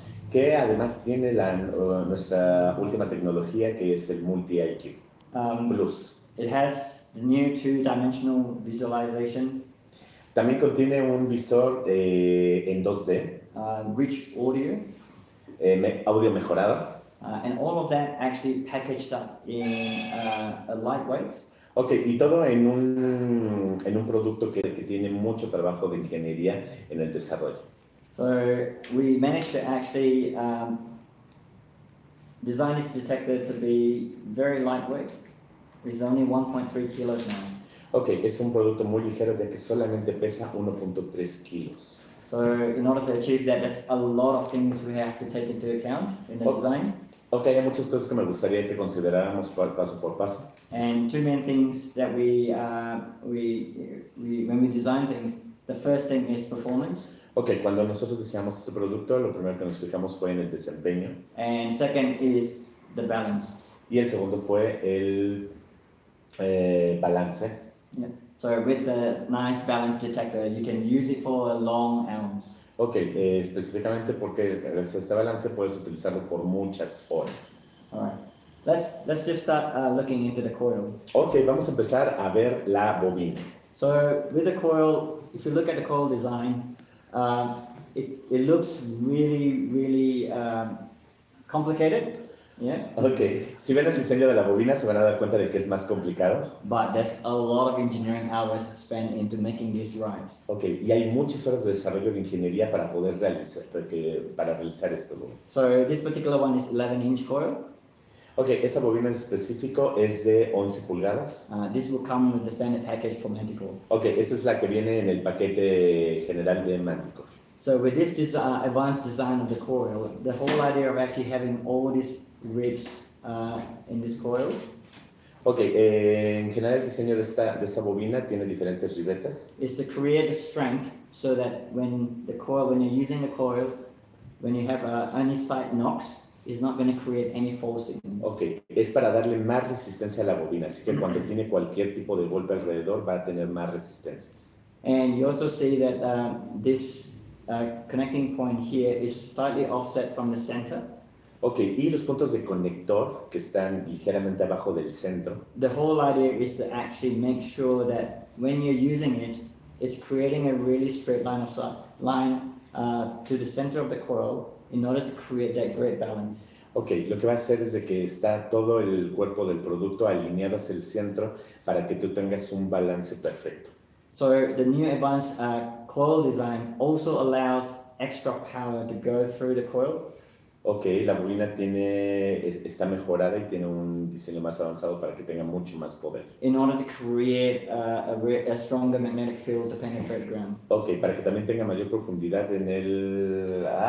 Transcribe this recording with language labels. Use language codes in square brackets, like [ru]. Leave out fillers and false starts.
[es] que además tiene nuestra última tecnología que es el Multi-IQ Plus. [en] It has the new two-dimensional visualization. [es] También contiene un visor en 2D. [en] Rich audio. [es] Audio mejorado. [en] And all of that actually packaged up in a lightweight. [es] Ok, y todo en un producto que tiene mucho trabajo de ingeniería en el desarrollo. [en] So we managed to actually design this detector to be very lightweight. It's only 1.3 kilos now. [es] Ok, es un producto muy ligero ya que solamente pesa 1.3 kilos. [en] So in order to achieve that, there's a lot of things we have to take into account in the design. [es] Ok, hay muchas cosas que me gustaría que consideráramos paso por paso. [en] And two main things that when we design things, the first thing is performance. [es] Ok, cuando nosotros diseñamos este producto, lo primero que nos fijamos fue en el desempeño. [en] And second is the balance. [es] Y el segundo fue el balance. [en] Yeah. So with the nice balance detector, you can use it for long hours. [es] Ok, específicamente porque gracias a este balance puedes utilizarlo por muchas horas. [en] All right. Let's just start looking into the coil. [es] Ok, vamos a empezar a ver la bobina. [en] So with the coil, if you look at the coil design, it looks really complicated. Yeah. [es] Ok, si ven el diseño de la bobina se van a dar cuenta de que es más complicado. [en] But there's a lot of engineering hours spent into making this right. [es] Ok, y hay muchas horas de desarrollo de ingeniería para poder realizar esto. [en] So this particular one is 11-inch coil. [es] Ok, esa bobina en específico es de 11 pulgadas. [en] This will come with the standard package for Manticore. [es] Ok, esta es la que viene en el paquete general de Manticore. [en] So with this advanced design of the coil, the whole idea of actually having all these ribs in this coil. [es] Ok, en general el diseño de esta bobina tiene diferentes ribetas. [en] Is to create the strength so that when you're using the coil, when you have any side knocks, it's not going to create any forcing. [es] Ok, es para darle más resistencia a la bobina, así que cuando tiene cualquier tipo de golpe alrededor va a tener más resistencia. [en] And you also see that this connecting point here is slightly offset from the center. [es] Ok, y los puntos de conector que están ligeramente abajo del centro. [en] The whole idea is to actually make sure that when you're using it, it's creating a really straight line to the center of the coil in order to create that great balance. [es] Ok, lo que va a hacer es de que está todo el cuerpo del producto alineado hacia el centro para que tú tengas un balance perfecto. [en] So the new advanced coil design also allows extra power to go through the coil. [es] Ok, la bobina está mejorada y tiene un diseño más avanzado para que tenga mucho más poder. [en] In order to create a stronger magnetic field to penetrate ground. [es] Ok, para que también tenga mayor profundidad en el...